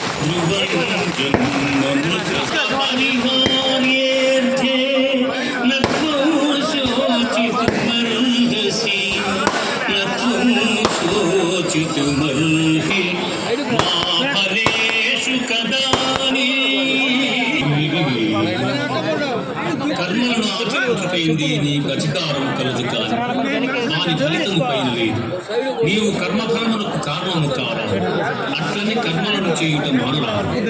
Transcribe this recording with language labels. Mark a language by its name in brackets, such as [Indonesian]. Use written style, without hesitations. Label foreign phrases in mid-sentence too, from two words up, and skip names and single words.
[Sanskrit] परिहार्येऽर्थे न त्वं शोचितुमर्हसि न त्वं शोचितुमर्हि मा फलेषु [Telugu] కర్మలను ఆచరించుటైంది నీకు అధికారం కలదు కాదు, దాని ఫలితము పైన లేదు. నీవు కర్మఫలములకు కారణము కాదు, అట్లని కర్మలను చేయుట మానరాదు.